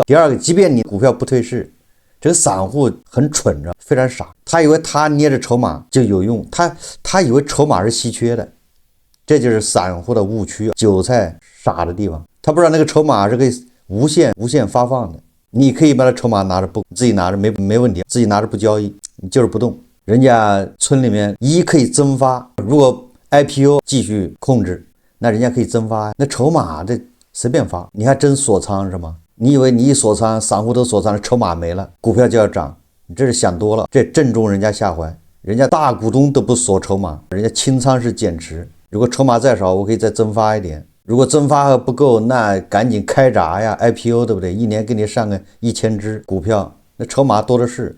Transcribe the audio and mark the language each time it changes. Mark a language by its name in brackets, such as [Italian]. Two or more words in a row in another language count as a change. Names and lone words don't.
[Chinese] 第二個，即便你股票不退市，這個散戶很蠢着，非常傻，他以為他捏着筹碼就有用，他以為籌碼是稀缺的，這就是散戶的誤區，韭菜傻的地方。他不知道那個籌碼是可以無限發放的，你可以把它籌碼拿着不，自己拿着沒問題，自己拿着不交易，你就是不动。人家村裡面可以增發，如果 IPO 繼續控制，那人家可以增發，那籌碼這隨便發，你還真鎖倉是嗎？你以為你一鎖倉，散戶都鎖倉了，籌碼沒了，股票就要漲，你這是想多了，這正中人家下懷。人家大股東都不鎖筹碼，人家清倉是減持，如果籌碼再少，我可以再增發一點，如果增發還不夠，那趕緊開閘呀 IPO， 對不對？一年給你上個1000只股票，那籌碼多的是。